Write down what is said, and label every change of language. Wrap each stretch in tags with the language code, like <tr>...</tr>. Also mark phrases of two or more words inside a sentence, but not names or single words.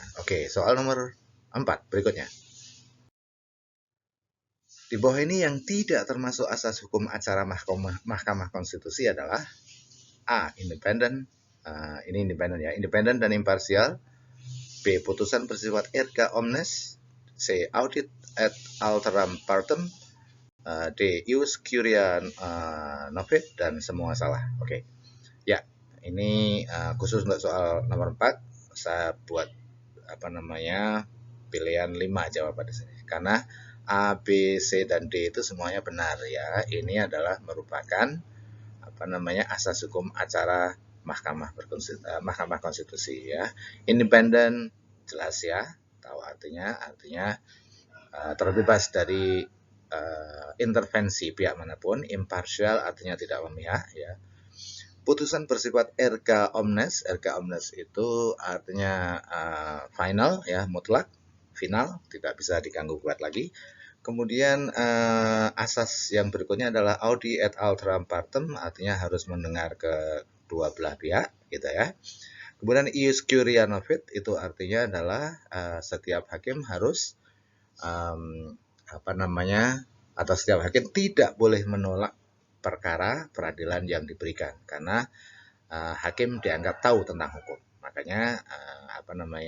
<id>Oke, soal nomor 4 berikutnya. Di bawah ini yang tidak termasuk asas hukum acara Mahkamah Konstitusi adalah A. Independen. Ini independen ya, independen dan imparsial. B. Putusan bersifat</id> <la>erga omnes.</la> <id>C.</id> <la>Audit et alteram partem.</la> <id>D.</id> <la>Ius curia novit</la> <id>dan semua salah. Oke. Ya, ini khusus untuk soal nomor 4 saya buat pilihan 5 jawaban di sini. Karena A, B, C dan D itu semuanya benar ya. Ini adalah merupakan asas hukum acara Mahkamah Konstitusi ya. Independen jelas ya, tahu artinya terbebas dari intervensi pihak manapun. Imparsial artinya tidak memihak ya. Putusan bersifat</id> <la>erga omnes. Erga omnes</la> <id>itu artinya final ya, mutlak, final, tidak bisa diganggu gugat lagi. Kemudian asas yang berikutnya adalah</id> <la>audi et alteram partem,</la> <id>artinya harus mendengar ke dua belah pihak gitu ya. Kemudian</id> <la>ius curia novit</la> <id>itu artinya adalah setiap hakim harus atau setiap hakim tidak boleh menolak perkara peradilan yang diberikan karena hakim dianggap tahu tentang hukum.</id>